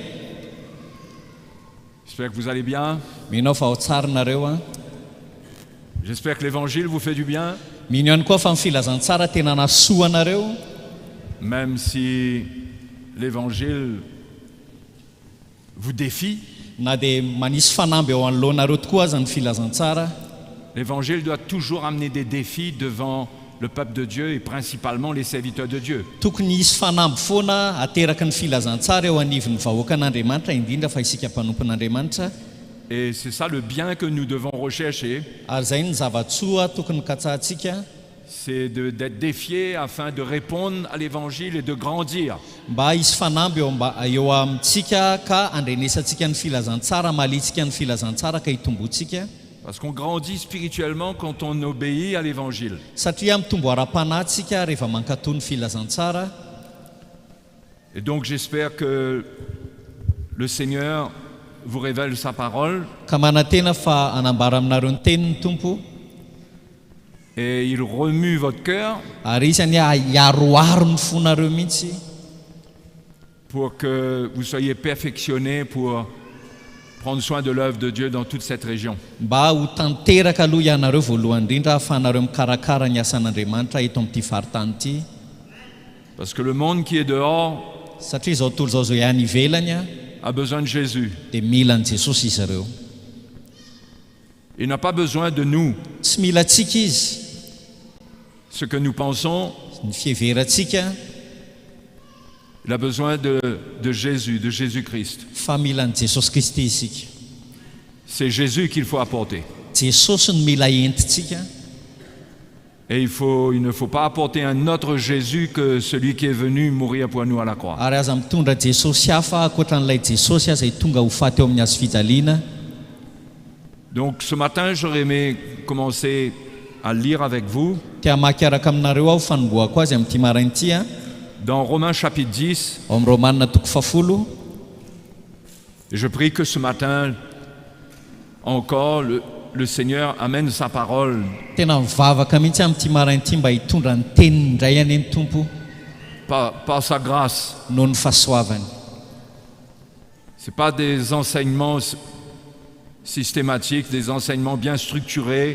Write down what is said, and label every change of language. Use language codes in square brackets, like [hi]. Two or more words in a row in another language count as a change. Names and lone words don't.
[fr] J'espère que vous allez bien. [mg] Mino fa ao tsara nareo a. [fr] J'espère que l'évangile vous fait du bien. [mg] Mino ihany koa fa ny filazantsara tena nasoa anareo. [fr] Même si l'évangile vous défie. [mg] Na dia manisy fanamby ao anoloanareo tokoa aza ny filazantsara. [fr] L'évangile doit toujours amener des défis devant le peuple de Dieu et principalement les serviteurs de Dieu. [mg] Tokony hisy fanamby foana ateraky ny filazantsara eo anivon'ny vahoakan'Andriamanitra indrindra fa isika mpanompon'Andriamanitra. [fr] Et c'est ça le bien que nous devons rechercher. [mg] Ary zay ny zavatsoa tokony katsahantsika. [fr] C'est d'être défié afin de répondre à l'évangile et de grandir. [mg] Mba hisy fanamby eo amintsika ka andrenesantsika ny filazantsara, malitsika ny filazantsara ka hitombotsika. [fr] Parce qu'on grandit spirituellement quand on obéit à l'évangile. [mg] Satria mitombo ara-panatsika rehefa mankatoy ny filazantsara. [fr] Et donc j'espère que le Seigneur vous révèle sa parole. [mg] Ka manantena fa anambara aminareo ny tenin'ny tompo. [fr] Et il remue votre cœur. [mg] Ary isany iaroaro ny fonareo mihitsy. [fr] Pour que vous soyez perfectionnés pour prendre soin de l'œuvre de Dieu dans toute cette région. [mg] Mba ho tanteraka aloha ianareo voalohany indrindra ahafahanareo mikarakara ny asan'Andriamanitra eto amin'ity faritany ity. [fr] Parce que le monde qui est dehors [mg] Satria izao tontolo izao ihany ivelany [fr] a besoin de Jésus. [mg] dia mila an'i Jesosy izy ireo. [fr] Il n'a pas besoin de nous. [mg] Tsy mila antsika izy. [fr] Ce que nous pensons, [mg] Ny fiheverantsika [fr] il a besoin de Jésus, de Jésus-Christ. [mg] fa mila an'i Jesosy Kristy isika. [fr] C'est Jésus qu'il faut apporter. [mg] Jesosy no mila entitsika. [fr] Et il ne faut pas apporter un autre Jésus que celui qui est venu mourir pour nous à la croix. [mg] Ary aza mitondra Jesosy hafa ankoatran'ilay Jesosy aza tonga ho faty eo amin'ny hazo fijaliana. [fr] Donc ce matin, j'aurais aimé commencer à lire avec vous [mg] Tia makiaraka aminareo aho fanomboako azy amin'ity maraina ity [fr] dans Romains chapitre 10. [mg] ao amin'ny Romanina toko 10. [fr] Et je prie que ce matin encore le Seigneur amène sa parole [mg] Tena mivavaka mihitsy amin'ity maraina ity mba hitondra ny teniny indray any ny tompo [fr] par sa grâce. [mg] noho ny fahasoavany. [fr] Ce n'est pas des enseignements systématiques, des enseignements bien structurés.